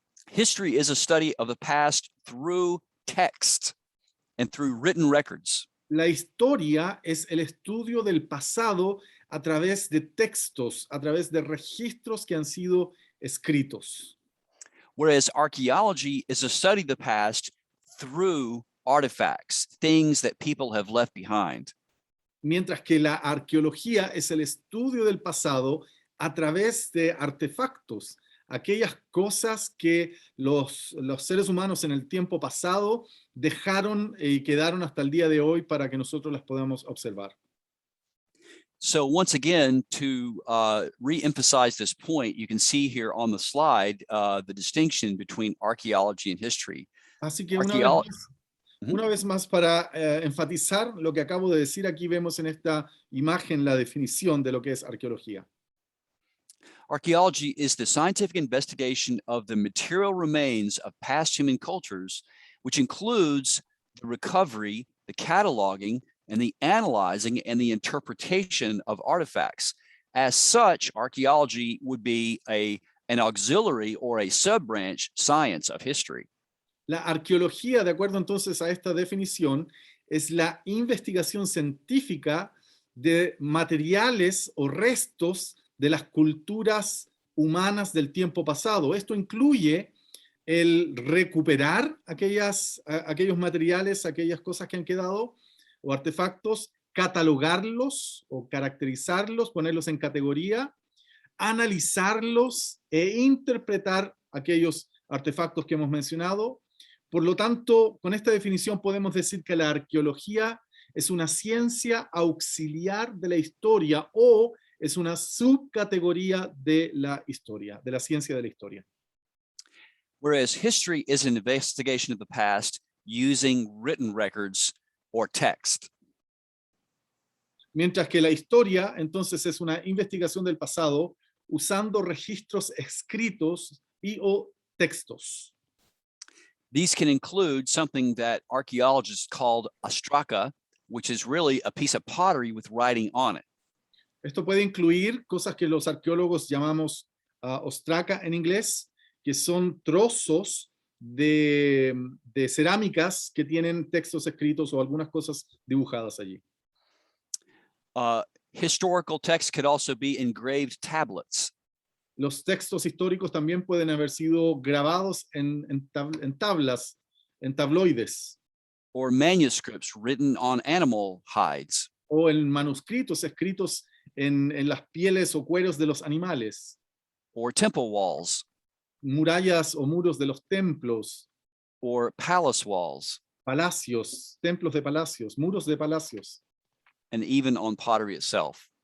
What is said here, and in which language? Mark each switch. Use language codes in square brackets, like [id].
[en] History is a study of the past through text and through written records. [es] La historia es el estudio del pasado a través de textos, a través de registros que han sido escritos. [en] Whereas archaeology is a study of the past through artifacts, things that people have left behind. [es] mientras que la arqueología es el estudio del pasado a través de artefactos, aquellas cosas que los seres humanos en el tiempo pasado dejaron y quedaron hasta el día de hoy para que nosotros las podamos observar. [en] So once again, to re-emphasize this point, you can see here on the slide the distinction between archaeology and history. [es] Así que [en] Archeolo- [es] una vez más para enfatizar lo que acabo de decir, aquí vemos en esta imagen la definición de lo que es arqueología. [en] Archaeology is the scientific investigation of the material remains of past human cultures, which includes the recovery, the cataloging, and the analyzing and the interpretation of artifacts. As such, archaeology would be an auxiliary or a sub-branch science of history. [es] La arqueología, de acuerdo entonces a esta definición, es la investigación científica de materiales o restos de las culturas humanas del tiempo pasado. Esto incluye el recuperar aquellos materiales, aquellas cosas que han quedado o artefactos, catalogarlos o caracterizarlos, ponerlos en categoría, analizarlos e interpretar aquellos artefactos que hemos mencionado. Por lo tanto, con esta definición podemos decir que la arqueología es una ciencia auxiliar de la historia o es una subcategoría de la historia, de la ciencia de la historia. [en] Whereas history is an investigation of the past using written records or text. [es] Mientras que la historia, entonces, es una investigación del pasado usando registros escritos y o textos. [en] These can include something that archaeologists called ostraca, which is really a piece of pottery with writing on it. [es] Esto puede incluir cosas que los arqueólogos llamamos ostraca en inglés, que son trozos de cerámicas que tienen textos escritos o algunas cosas dibujadas allí. [en] Historical texts could also be engraved tablets. [es] Los textos históricos también pueden haber sido grabados en tablas, en tabloides. [en] Or manuscripts written on animal hides. [es] O en manuscritos escritos en las pieles o cueros de los animales. [en] Or temple walls. [es] Murallas o muros de los templos. [en] Or palace walls. [es] Palacios, templos de palacios, muros de palacios. [en] And even on pottery itself.